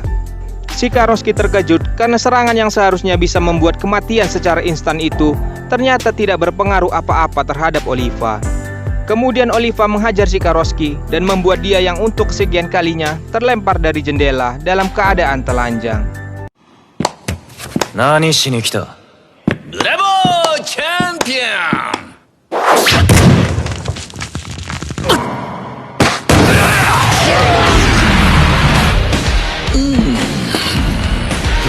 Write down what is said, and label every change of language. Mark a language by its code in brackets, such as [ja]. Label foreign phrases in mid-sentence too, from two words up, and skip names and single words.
[id] Shikaroski terkejut karena serangan yang seharusnya bisa membuat kematian secara instan itu ternyata tidak berpengaruh apa-apa terhadap Oliva. Kemudian Oliva menghajar Shikaroski dan membuat dia yang untuk kesekian kalinya terlempar dari jendela dalam keadaan telanjang. [ja] 何しに来た？ブラボーチャンピオン。